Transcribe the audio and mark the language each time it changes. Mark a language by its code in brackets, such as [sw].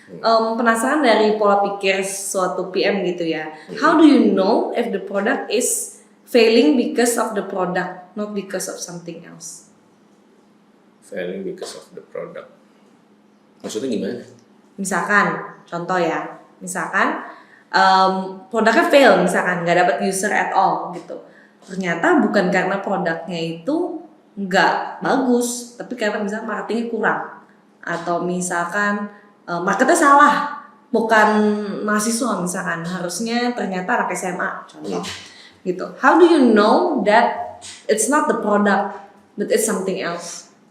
[id] Penasaran dari pola pikir suatu PM gitu ya. [en] How do you know if the product is failing because of the product, not because of something else? Failing because of the product. [id] Maksudnya gimana? Misalkan, contoh ya. Misalkan produknya fail, misalkan nggak dapat user [en] at all [id] gitu. Ternyata bukan karena produknya itu nggak bagus, tapi karena misalkan marketingnya kurang, atau misalkan marketnya salah, bukan mahasiswa misalkan, harusnya ternyata anak SMA contoh gitu. [en] How do you know that it's not the product but it's something else?